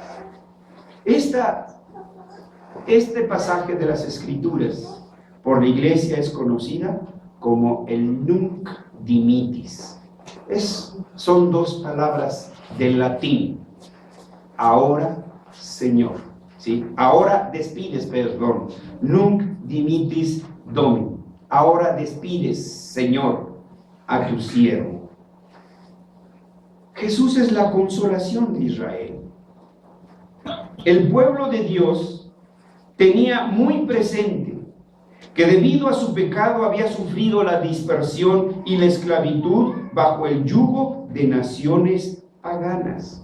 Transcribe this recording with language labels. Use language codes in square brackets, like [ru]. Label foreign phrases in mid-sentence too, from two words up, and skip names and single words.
[es] Este pasaje de las Escrituras por la iglesia es conocida como el Nunc Dimittis. Son dos palabras del latín. Ahora, Señor. ¿Sí? Ahora despides, perdón. [la] Nunc dimittis Domini. [es] Ahora despides, Señor, a tu siervo. Jesús es la consolación de Israel. El pueblo de Dios tenía muy presente que debido a su pecado había sufrido la dispersión y la esclavitud bajo el yugo de naciones paganas.